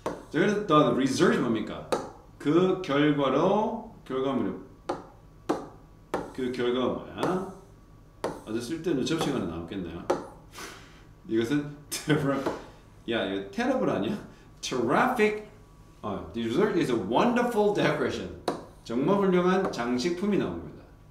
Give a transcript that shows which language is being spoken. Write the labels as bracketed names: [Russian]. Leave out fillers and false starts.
[Korean] 자 그래서 the result 뭡니까? 그 결과로 결과물이 그 결과가 뭐야? 아주 쓸데없는 접시간에 나왔겠네요. 이것은 야 이거 terrible 아니야? [English] Terrific. The result is a wonderful decoration. [Korean] 정말 훌륭한 장식품이 나온 겁니다.